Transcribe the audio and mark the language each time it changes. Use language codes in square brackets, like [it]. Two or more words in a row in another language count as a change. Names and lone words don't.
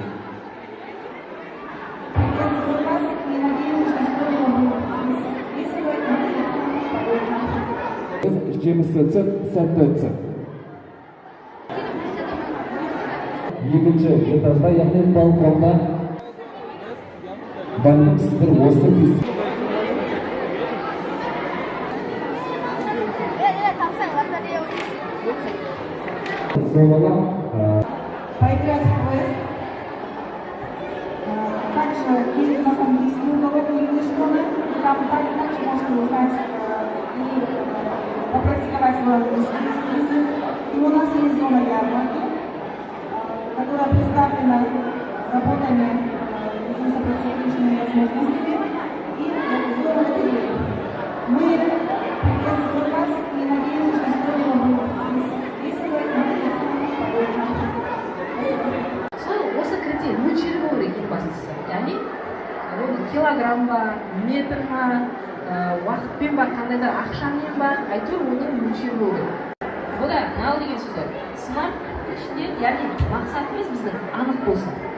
[kk] Жемісті өтсін, сәтті өтсін. Екінші этажда, яғни балконда бәлкім сіздер осы фестиваль. [ru] Поиграть в квест. Также есть у нас английский уголок [en] English Corner. [ru] Там также можете узнать и попрактиковать свой английский язык. И у нас есть зона ярмарки, которая представлена работами с образовательными возможностями и зона лотереи. Мы приветствуем вас и надеемся, что сегодня вам будет весело, интересно. [kk] Осы критерий мөлшері болу керек ең бастысы. Яғни килограмм ба, метр ма, уақытпен ба, қандайда ақшамен ба, әйтеуір оның мөлшері болу керек. Бұда нал деген сөздер. Сынақ ішінде, яғни мақсатымыз біздің анық болсын.